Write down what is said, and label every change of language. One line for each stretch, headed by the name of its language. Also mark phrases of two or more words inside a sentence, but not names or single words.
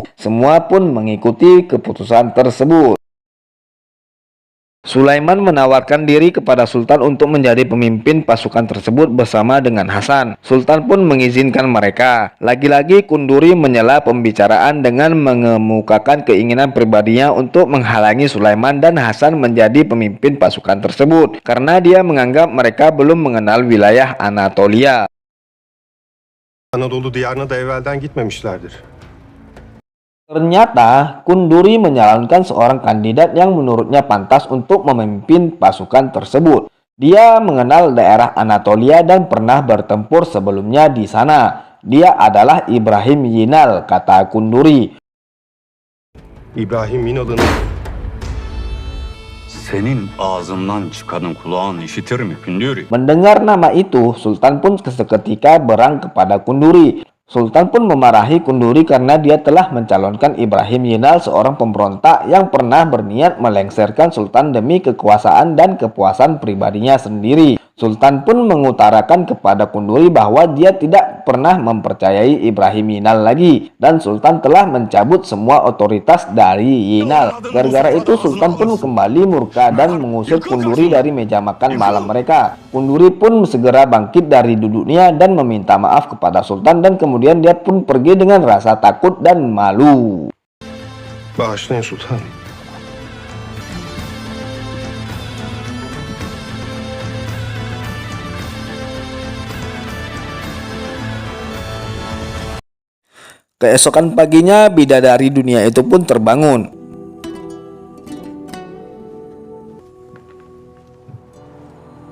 Indonesian: Semua pun mengikuti keputusan tersebut. Sulaiman menawarkan diri kepada Sultan untuk menjadi pemimpin pasukan tersebut bersama dengan Hasan. Sultan pun mengizinkan mereka. Lagi-lagi Kunduri menyela pembicaraan dengan mengemukakan keinginan pribadinya untuk menghalangi Sulaiman dan Hasan menjadi pemimpin pasukan tersebut karena dia menganggap mereka belum mengenal wilayah Anatolia.
Turkish: Anadolu diyarına da evvelden gitmemişlerdir.
Indonesian: Ternyata Kunduri menyalonkan seorang kandidat yang menurutnya pantas untuk memimpin pasukan tersebut. Dia mengenal daerah Anatolia dan pernah bertempur sebelumnya di sana. Dia adalah Ibrahim Yinal, kata Kunduri.
Turkish: İbrahim Yinal'ın Senin ağzından çıkanın kulağın işitir mi Kündürü?
Indonesian: Mendengar nama itu, Sultan pun seketika berang kepada Kunduri. Sultan pun memarahi Kunduri karena dia telah mencalonkan Ibrahim Yinal, seorang pemberontak yang pernah berniat melengsarkan Sultan demi kekuasaan dan kepuasan pribadinya sendiri. Sultan pun mengutarakan kepada Kunduri bahwa dia tidak pernah mempercayai Ibrahim Yinal lagi dan Sultan telah mencabut semua otoritas dari Yinal. Gara-gara itu Sultan pun kembali murka dan mengusir Kunduri dari meja makan malam mereka. Kunduri pun segera bangkit dari duduknya dan meminta maaf kepada Sultan dan kemudian dia pun pergi dengan rasa takut dan malu.
Turkish: bağışlayın sultanım.
Indonesian: Keesokan paginya, bidadari dunia itu pun terbangun.